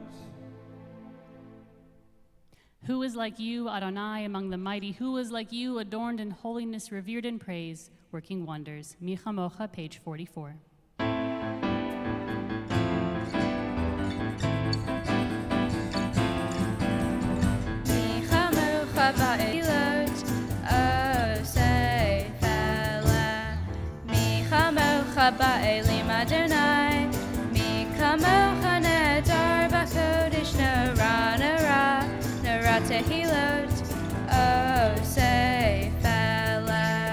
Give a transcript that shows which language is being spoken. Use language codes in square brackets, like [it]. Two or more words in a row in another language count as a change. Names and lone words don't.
[en] Who is like you, Adonai, among the mighty? Who is like you, adorned in holiness, revered in praise, working wonders? [he] מי כמוכה, [en] page 44. [he] מי כמוכה באלים עושה פלא. מי כמוכה באלים אדוני מי כמוכה נאדר בקודש נורא נורא נורא תהילות עושה פלא.